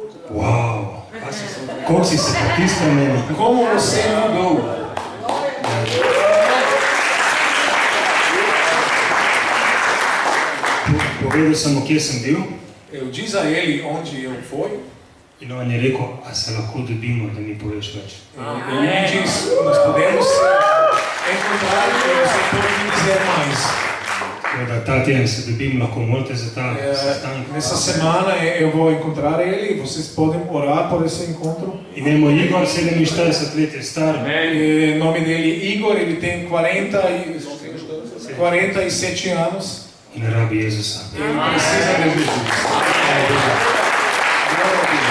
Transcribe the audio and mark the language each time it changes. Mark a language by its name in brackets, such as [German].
[Slovenian] Wow, koliko si se potisnil meni. [Portuguese] Como você mudou? [Slovenian] Povedal sem mu, kje sem bil, [Portuguese] Eu disse a ele onde eu fui. [Slovenian] in on je rekel, a se lahko dobimo, da mi poveš več. [Portuguese] Ele me disse, nós podemos encontrar e você pode me dizer mais. [Slovenian] Tako da ta teden se dobim, lahko molite za ta sestanek. [Portuguese] Nessa semana eu vou encontrar ele e vocês podem orar por esse encontro. [Slovenian] Ime mu je Igor, 47 let je star. [Portuguese] O nome dele é Igor, ele tem 47 anos. [Slovenian] In rabi Jezusa. [Portuguese] Ele precisa de Jesus.